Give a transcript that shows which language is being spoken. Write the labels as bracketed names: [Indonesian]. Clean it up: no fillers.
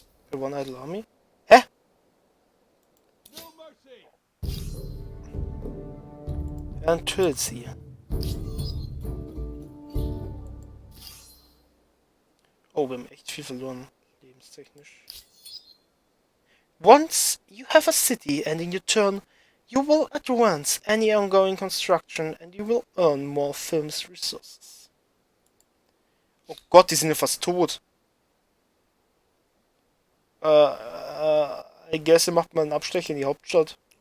[English] For One Idle Army. Hä? No mercy. [German] Ja, dann tötet sie. Oh, wir haben echt viel verloren. Lebenstechnisch. [English] Once you have a city and in your turn, you will advance any ongoing construction and you will earn more films resources. [German] Oh Gott, die sind ja fast tot. [English] I guess, [German] macht mal einen Abstecher in die Hauptstadt.